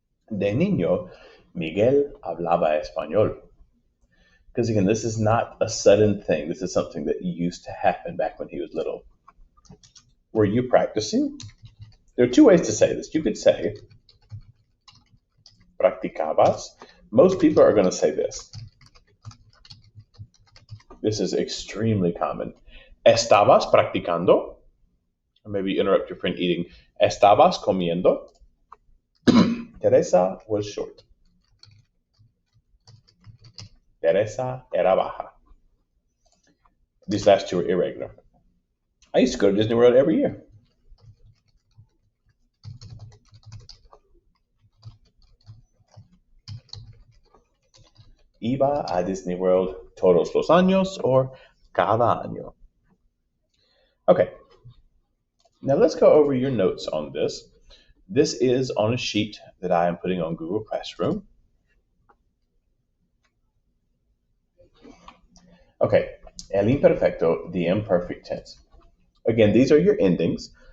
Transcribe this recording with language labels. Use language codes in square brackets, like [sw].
[es] De niño, Miguel hablaba español. [en] Because again, this is not a sudden thing. This is something that used to happen back when he was little. Were you practicing? There are two ways to say this. You could say, practicabas. Most people are going to say this. This is extremely common. [es] ¿Estabas practicando? [en] Or maybe interrupt your friend eating. [es] ¿Estabas comiendo? [en] Teresa was short. [es] Teresa era baja. [en] These last two are irregular. I used to go to Disney World every year. [es] Iba a Disney World todos los años or cada año. [en] Okay, now let's go over your notes on this. This is on a sheet that I am putting on Google Classroom. Okay, [es] el imperfecto, [en] the imperfect tense. Again, these are your endings.